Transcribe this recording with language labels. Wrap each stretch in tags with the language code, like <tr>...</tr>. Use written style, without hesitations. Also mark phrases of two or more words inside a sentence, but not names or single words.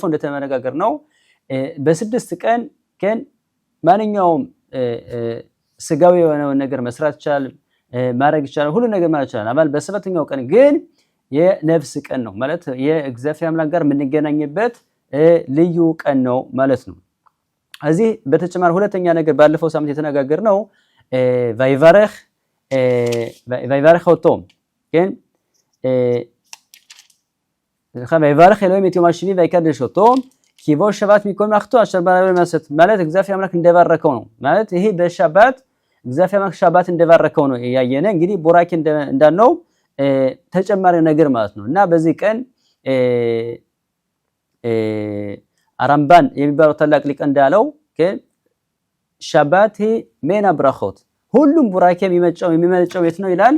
<am>እንደተመነጋገር ነው በስድስት ቀን ማንኛውም ስጋዊ የሆነው ነገር መስራት ይችላል ማድረግ ይችላል ሁሉ ነገር ማለት ይችላል። አባል በሰባተኛው ቀን ግን የነፍስ ቀን ነው ማለት የእግዚአብሔር አምላክ ጋር የምንገናኝበት ልዩ ቀን ነው ማለት ነው። እዚህ በተጨማሪ ሁለተኛ ነገር ባለፈው ሳምንት የተነጋገር ነው</am> <he>ויברך אותם ויברך אלוהים את יום השביעי ויקדש אותו כי בו שבת מכל מלאכתו אשר ברא לו לעשות</he> <am>ማለት እግዚአብሔር አምላክ እንደባረከው ነው ማለት ይሄ በሻባት እግዚአብሔር አምላክ ሻባት እንደባረከው ነው ያየነ እንግዲህ ቦራኪ እንዳልነው ተጨማሪ ነገር ማለት ነው። እና በዚህ ቀን አራምባን የሚባለው ታላቅ ሊቅ እንዳለው</am> <he>שבת מינה ברכות</he> <am>ሁሉም ቦራኪ የሚመነጨው የት ነው ይላል?</am>